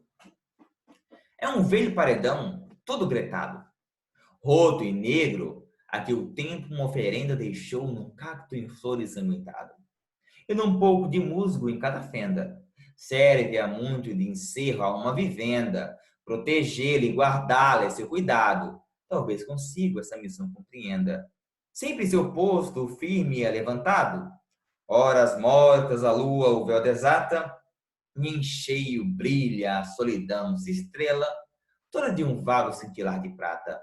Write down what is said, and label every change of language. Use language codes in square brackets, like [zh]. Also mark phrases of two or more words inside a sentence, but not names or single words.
[pt] É um velho paredão todo gretado, roto e negro, a que o tempo uma oferenda deixou num cacto em flor ensanguentado. E num pouco de musgo em cada fenda, serve a muito de encerro a uma vivenda, protegê-la e guardá-la é seu cuidado. Talvez consigo essa missão compreenda. Sempre seu posto firme é levantado, horas mortas a lua o véu desata, e em cheio brilha a solidão se estrela, toda de um vago cintilar de prata.